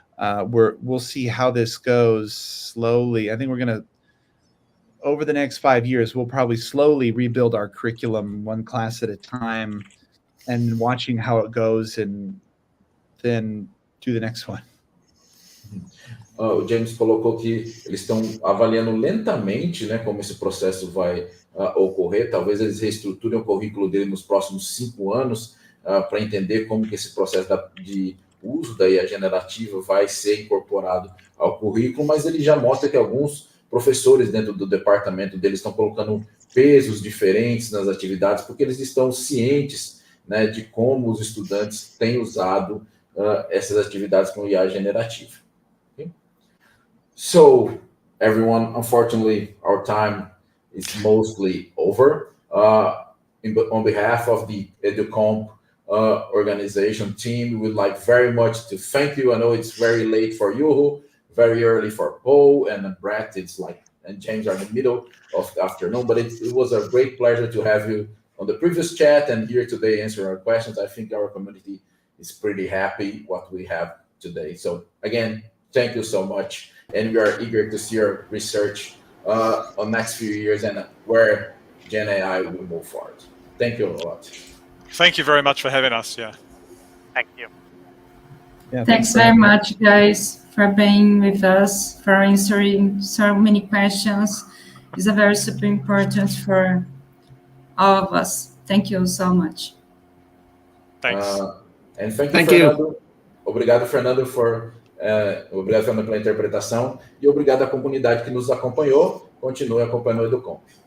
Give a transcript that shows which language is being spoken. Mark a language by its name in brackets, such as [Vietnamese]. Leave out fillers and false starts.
[English] we'll see how this goes slowly. I think we're going to, over the next 5 years, we'll probably slowly rebuild our curriculum one class at a time and watching how it goes and then do the next one. [Portuguese] O James colocou que eles estão avaliando lentamente, né, como esse processo vai ocorrer. Talvez eles reestruturem o currículo dele nos próximos 5 anos para entender como que esse processo de uso da IA generativa vai ser incorporado ao currículo, mas ele já mostra que alguns professores dentro do departamento deles estão colocando pesos diferentes nas atividades, porque eles estão cientes, né, de como os estudantes têm usado essas atividades com IA generativa. [English] Okay? So, everyone, unfortunately, our time is mostly over. On behalf of the EduComp organization team, we would like very much to thank you. I know it's very late for you, very early for Paul, and Brett, and James are in the middle of the afternoon, but it was a great pleasure to have you on the previous chat and here today answer our questions. I think our community is pretty happy what we have today. So again, thank you so much. And we are eager to see your research on next few years and where Gen AI will move forward. Thank you a lot. Thank you very much for having us. Yeah. Thank you. Yeah, Thanks very much, guys, for being with us, for answering so many questions. It's a very super important for all of us. Thank you so much. Thanks. And thank you, Thank Fernando. you. [Portuguese] Obrigado, Fernando, obrigado, Fernando, pela interpretação e obrigado à comunidade que nos acompanhou. Continue acompanhando o EduComp.